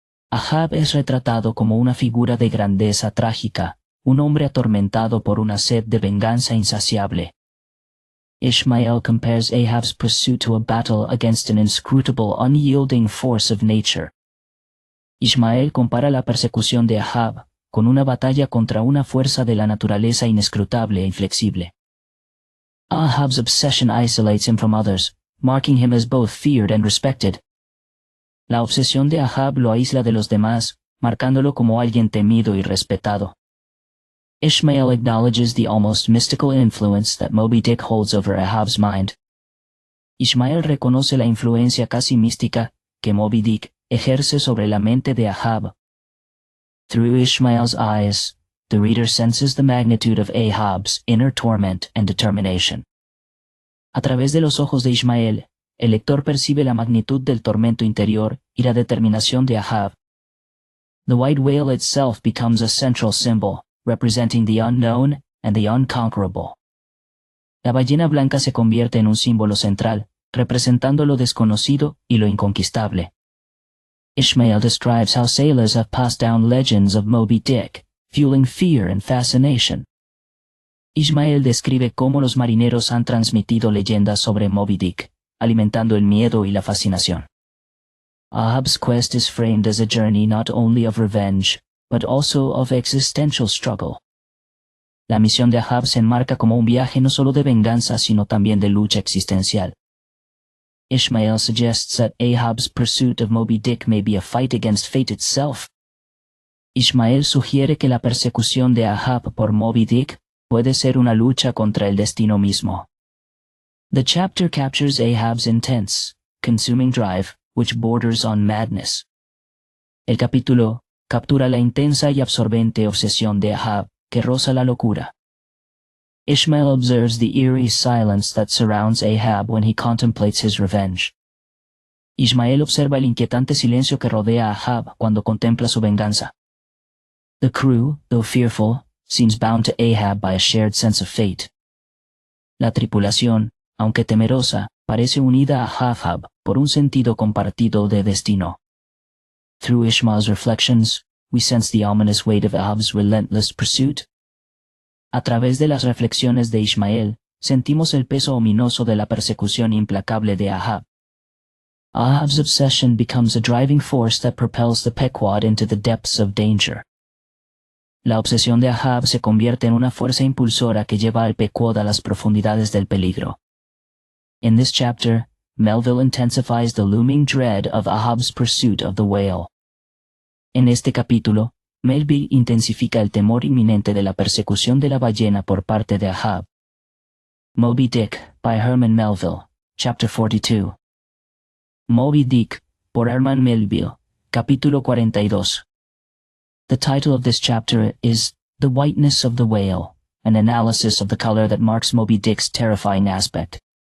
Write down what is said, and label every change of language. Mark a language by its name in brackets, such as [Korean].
[Spanish] Ahab es retratado como una figura de grandeza trágica, un hombre atormentado por una sed de venganza insaciable. [English] Ishmael compares Ahab's pursuit to a battle against an inscrutable, unyielding force of nature. [Spanish] Ishmael compara la persecución de Ahab con una batalla contra una fuerza de la naturaleza inescrutable e inflexible. [English] Ahab's obsession isolates him from others, marking him as both feared and respected. [Spanish] La obsesión de Ahab lo aísla de los demás, marcándolo como alguien temido y respetado. [English] Ishmael acknowledges the almost mystical influence that Moby Dick holds over Ahab's mind. [Spanish] Ishmael reconoce la influencia casi mística que Moby Dick ejerce sobre la mente de Ahab. [English] Through Ishmael's eyes, the reader senses the magnitude of Ahab's inner torment and determination. [Spanish] A través de los ojos de Ishmael, el lector percibe la magnitud del tormento interior y la determinación de Ahab. [English] The white whale itself becomes a central symbol, representing the unknown and the unconquerable. [Spanish] La ballena blanca se convierte en un símbolo central, representando lo desconocido y lo inconquistable. [English] Ishmael describes how sailors have passed down legends of Moby Dick, fueling fear and fascination. [Spanish] Ishmael describe cómo los marineros han transmitido leyendas sobre Moby Dick, alimentando el miedo y la fascinación. [English] Ahab's quest is framed as a journey not only of revenge, but also of existential struggle. [Spanish] La misión de Ahab se enmarca como un viaje no solo de venganza, sino también de lucha existencial. [English] Ishmael suggests that Ahab's pursuit of Moby Dick may be a fight against fate itself. [Spanish] Ishmael sugiere que la persecución de Ahab por Moby Dick puede ser una lucha contra el destino mismo. [English] The chapter captures Ahab's intense, consuming drive, which borders on madness. [Spanish] El capítulo captura la intensa y absorbente obsesión de Ahab, que roza la locura. [English] Ishmael observes the eerie silence that surrounds Ahab when he contemplates his revenge. [Spanish] Ishmael observa el inquietante silencio que rodea a Ahab cuando contempla su venganza. [English] The crew, though fearful, seems bound to Ahab by a shared sense of fate. [Spanish] La tripulación, aunque temerosa, parece unida a Ahab por un sentido compartido de destino. [English] Through Ishmael's reflections, we sense the ominous weight of Ahab's relentless pursuit. [Spanish] A través de las reflexiones de Ishmael, sentimos el peso ominoso de la persecución implacable de Ahab. [English] Ahab's obsession becomes a driving force that propels the Pequod into the depths of danger. [Spanish] La obsesión de Ahab se convierte en una fuerza impulsora que lleva al Pequod a las profundidades del peligro. [English] In this chapter, Melville intensifies the looming dread of Ahab's pursuit of the whale. [Spanish] En este capítulo, Melville intensifica el temor inminente de la persecución de la ballena por parte de Ahab. [English] Moby Dick, by Herman Melville, Chapter 42. [Spanish] Moby Dick, por Herman Melville, capítulo 42. [English] The title of this chapter is The Whiteness of the Whale, an analysis of the color that marks Moby Dick's terrifying aspect.